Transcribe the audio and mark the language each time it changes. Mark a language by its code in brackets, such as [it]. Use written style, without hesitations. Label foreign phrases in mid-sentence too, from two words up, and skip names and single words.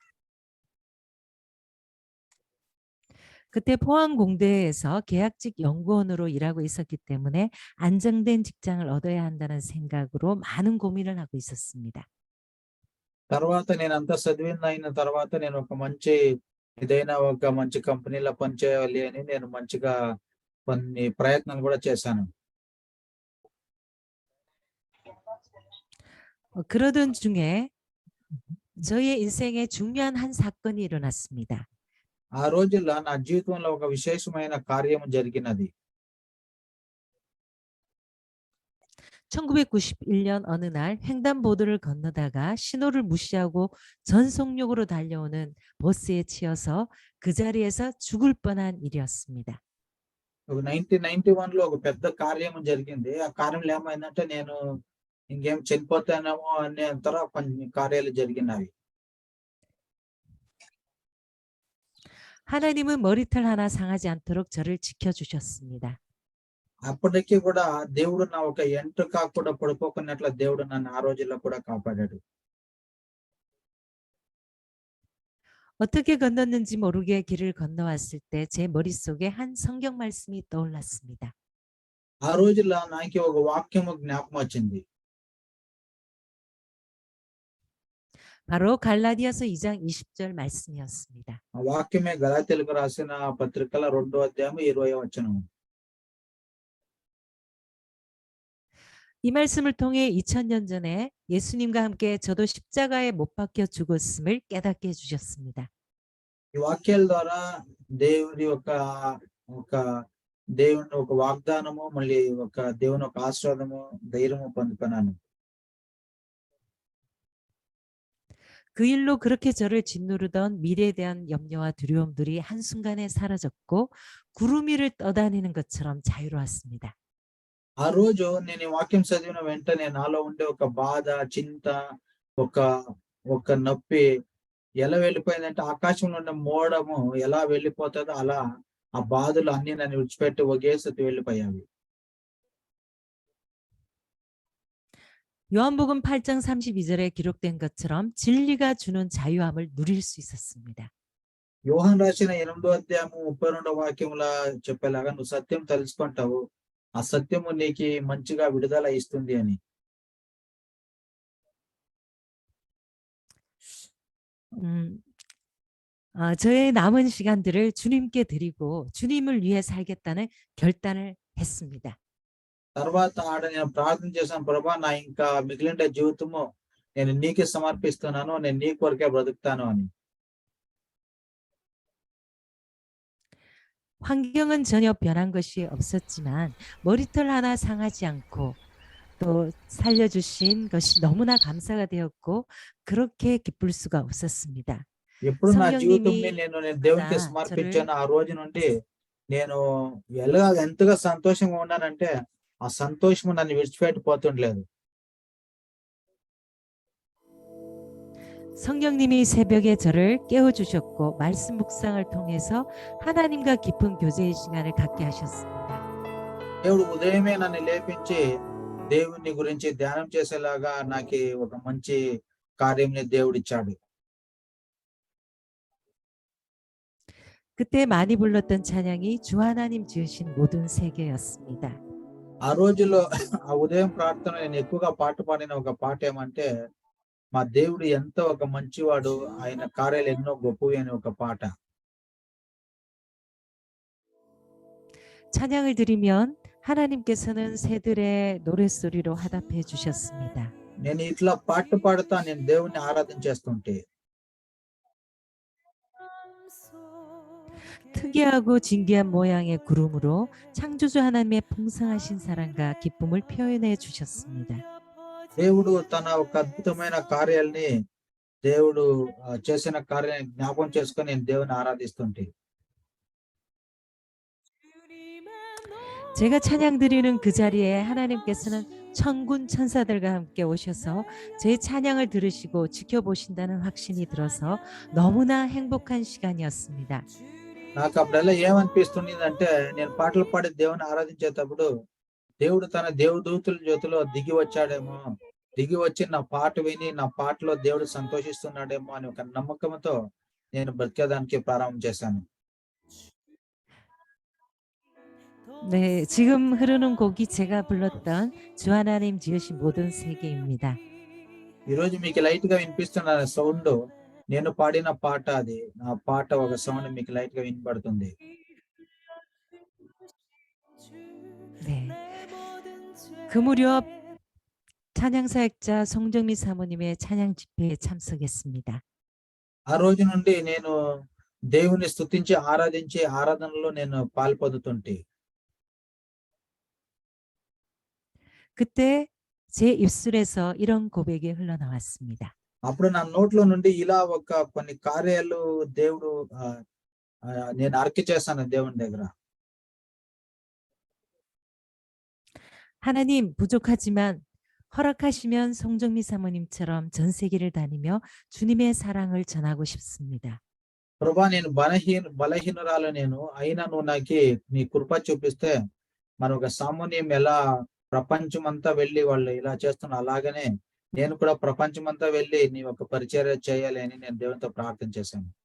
[ko] 그때 포항공대에서 계약직 연구원으로 일하고 있었기 때문에 안정된 직장을 얻어야 한다는 생각으로 많은 고민을 하고 있었습니다. [te] తర్వాత నేనంతా చదివిన తర్వాత నేను ఒక మంచి ఏదైనా ఒక మంచి కంపెనీలో పనిచేయాలి అని నేను మంచిగా కొన్ని ప్రయత్నాలు కూడా చేశాను. [ko] 그러던 중에 저의 인생에 중요한 한 사건이 일어났습니다. [te] ఆ రోజుల్లో నా జీవితంలో ఒక విశేషమైన కార్యము జరిగినది. [ko] 1991년 어느 날 횡단보도를 건너다가 신호를 무시하고 전속력으로 달려오는 버스에 치여서 그 자리에서 죽을 뻔한 일이었습니다. [te] ఒక 1991లో ఒక పెద్ద కార్యము జరిగింది. ఆ కార్యంలో ఏమైందంటే నేను ఇంకేం చనిపోతానేమో అనేంత కొన్ని కార్యాలు జరిగినవి. [ko] 하나님은 머리털 하나 상하지 않도록 저를 지켜주셨습니다. [te] అప్పటికి కూడా దేవుడు నా ఒక ఎంట్రుక కూడా పడిపోకున్నట్ల దేవుడు నన్ను ఆ రోజుల్లో కూడా కాపాడాడు. [ko] 어떻게 건넜는지 모르게 길을 건너왔을 때 제 머릿속에 한 성경 말씀이 떠올랐습니다. [te] ఆ రోజుల్లో నాకు ఒక వాక్యము జ్ఞాపకం వచ్చింది. [ko] 바로 갈라디아서 2장 20절 말씀이었습니다. [te] ఆ వాక్యమే గలాతీయులకు రాసిన పత్రికల 2వ అధ్యాయం 20వ వచనం. [ko] 이 말씀을 통해 2000년 전에 예수님과 함께 저도 십자가에 못 박혀 죽었음을 깨닫게 해주셨습니다. [te] ఈ వాక్యాల ద్వారా దేవుని ఒక వాగ్దానము మళ్ళీ ఒక దేవుని ఒక ఆశీర్వాదము ధైర్యము పొందుకున్నాను. [ko] 그 일로 그렇게 저를 짓누르던 미래에 대한 염려와 두려움들이 한순간에 사라졌고 구름 위를 떠다니는 것처럼 자유로웠습니다. [te] ఆ రోజు నేను ఈ వాక్యం చదివిన వెంటనే నాలో ఉండే ఒక బాధ, చింత, ఒక ఒక నొప్పి ఎలా వెళ్ళిపోయిందంటే ఆకాశంలో ఉన్న మోడము ఎలా వెళ్ళిపోతుందో అలా ఆ బాధలు అన్ని నన్ను విడిచిపెట్టి ఒకేసారి వెళ్ళిపోయావి. [ko] 요한복음 8장 32절에 기록된 것처럼 진리가 주는 자유함을 누릴 수 있었습니다. [te] యోహాను రాసిన 8వ అధ్యాయము 32వ వాక్యములా చెప్పేలాగా నువ్వు సత్యం తెలుసుకుంటావు, ఆ సత్యము నీకు మంచిగా విడుదల ఇస్తుంది అని. [ko] 저의 남은 시간들을 주님께 드리고 주님을 위해 살겠다는 결단을 했습니다. [te] తర్వాత నేను ప్రార్థన చేశాను, ప్రభా నా ఇంకా మిగిలిన జీవితము నేను నీకే సమర్పిస్తున్నాను, నేను నీ కొరకే బ్రతుకుతాను అని. [ko] 환경은 전혀 변한 것이 없었지만 머리털 하나 상하지 않고 또 살려주신 것이 너무나 감사가 되었고 그렇게 기쁠 수가 없었습니다. [te] ఎప్పుడు నా జీవితంని [ko] 성령님이 [te] నేను దేవునికి [ko] 저를 [te] సమర్పించాను ఆ రోజు నుండి నేను ఎంతగా సంతోషంగా ఉన్నానంటే ఆ సంతోషము నన్ను విడిచిపెట్టిపోతుండలేదు. [ko] 성령님이 새벽에 저를 깨워주셨고 말씀 묵상을 통해서 하나님과 깊은 교제의 시간을 갖게 하셨습니다. [te] దేవుడు ఉదయమే నన్ను లేపించి దేవుని గురించి ధ్యానం చేసేలాగా నాకు ఒక మంచి కార్యంని దేవుడిచ్చాడు. [ko] 그때 많이 불렀던 찬양이 주 하나님 지으신 모든 세계였습니다. [te] ఆ రోజుల్లో ఆ ఉదయం ప్రార్థన నేను ఎక్కువగా పాట పాడిన ఒక పాట ఏమంటే మా దేవుడు ఎంత ఒక మంచివాడు, ఆయన కార్యాలు ఎన్నో గొప్పవి అని ఒక పాట. [ko] 찬양을 드리면 하나님께서는 새들의 노랫소리로 화답해 주셨습니다. [te] నేను ఇట్లా పాట పాడుతా నేను దేవుణ్ణి ఆరాధన చేస్తుంటే [ko] 특이하고 진귀한 모양의 구름으로 창조주 하나님의 풍성하신 사랑과 기쁨을 표현해 주셨습니다. [te] దేవుడు తన ఒక అద్భుతమైన కార్యాలని దేవుడు చేసిన కార్యాన్ని జ్ఞాపకం చేసుకొని నేను దేవుని ఆరాధిస్తుంటే [ko] 제가 찬양 드리는 그 자리에 하나님께서는 천군 천사들과 함께 오셔서 제 찬양을 들으시고 지켜보신다는 확신이 들어서 너무나 행복한 시간이었습니다. [te] నాకు అప్పుడల్లా ఏమనిపిస్తుండిందంటే నేను పాటలు పాడి దేవుని ఆరాధించేటప్పుడు దేవుడు తన దేవదూతుల జ్యోతిలో దిగి వచ్చాడేమో, దిగి వచ్చి నా పాట విని నా పాటలో దేవుడు సంతోషిస్తున్నాడేమో అని ఒక నమ్మకంతో నేను బ్రతికేదానికి ప్రారంభం చేశాను. [ko] 네, 지금 흐르는 곡이 제가 불렀던 주 하나님 지으신 모든 세계입니다. [te] ఈ రోజు మీకు లైట్ గా వినిపిస్తున్న సౌండ్ నేను పాడిన పాట, అది నా పాట ఒక సౌండ్ మీకు లైట్ గా వినపడుతుంది. [ko] 네, 그 무렵 찬양사역자 송정미 사모님의 찬양 집회에 참석했습니다. [te] ఆ రోజు నుండి నేను దేవుని స్తుతించి ఆరాధించి ఆరాధనలో నేను పాల్పొందుతుంటే [ko] 그때 제 입술에서 이런 고백이 흘러나왔습니다. [te] అప్పుడు నా నోట్లో నుండి ఇలా ఒక కొన్ని కార్యాలు దేవుడు నేను అర్క చేశాను దేవుని దగ్గర. [ko] 하나님 부족하지만 허락하시면 송정미 사모님처럼 전 세계를 다니며 주님의 사랑을 전하고 싶습니다. [te] ప్రభా నేను బలహీనురాలు నేను, అయినా నువ్వు నాకు నీ కృప చూపిస్తే మన ఒక సామాన్యం ఎలా ప్రపంచం అంతా వెళ్ళి వాళ్ళు ఇలా చేస్తున్నా అలాగనే నేను కూడా ప్రపంచం అంతా వెళ్ళి నీ ఒక పరిచర్య చేయాలి అని నేను దేవునితో ప్రార్థన చేశాను.